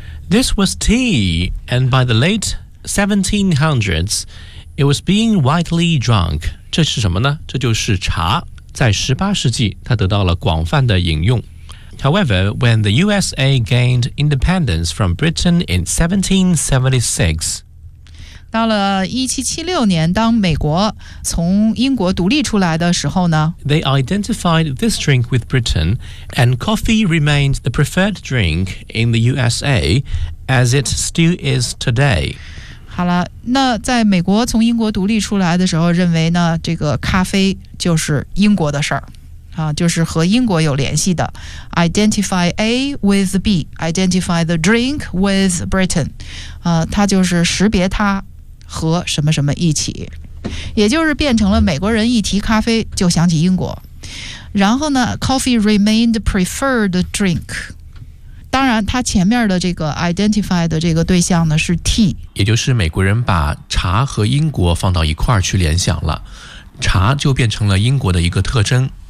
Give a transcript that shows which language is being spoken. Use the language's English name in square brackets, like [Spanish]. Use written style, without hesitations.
[English] This was tea, and by the late 1700s, it was being widely drunk. [Chinese] 这是什么呢？这就是茶，在18世纪它得到了广泛的饮用。 [English] However, when the USA gained independence from Britain in 1776, [Chinese] 到了1776年，当美国从英国独立出来的时候呢， [English] They identified this drink with Britain, and coffee remained the preferred drink in the USA, as it still is today. [Chinese] 好了，那在美国从英国独立出来的时候，认为呢，这个咖啡就是英国的事儿，就是和英国有联系的。 [English] Identify A with B, identify the drink with Britain. [Chinese] 它就是识别它。和什么什么一起，也就是变成了美国人一提咖啡就想起英国。然后呢 [English] coffee remained preferred drink， [Chinese] 当然它前面的这个 identify 的这个对象呢是 tea，也就是美国人把茶和英国放到一块儿去联想了，茶就变成了英国的一个特征，